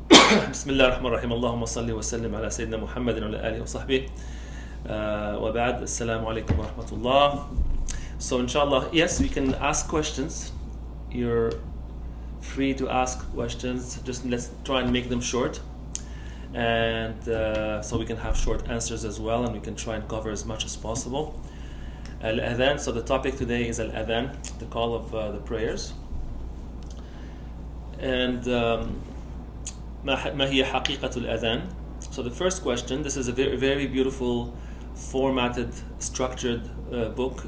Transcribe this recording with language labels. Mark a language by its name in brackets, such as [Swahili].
[Arabic] بسم الله الرحمن الرحيم اللهم صل وسلم على سيدنا محمد وعلى آله وصحبه وبعد السلام عليكم ورحمة الله. [English] So inshallah, yes, we can ask questions. You're free to ask questions. Just let's try and make them short, and so we can have short answers as well, and we can try and cover as much as possible. Al-Adhan, so the topic today is Al-Adhan, the call of the prayers. [Arabic] And ما هي حقيقة الأذان? [English] So the first question, this is a very, very beautiful, formatted, structured book.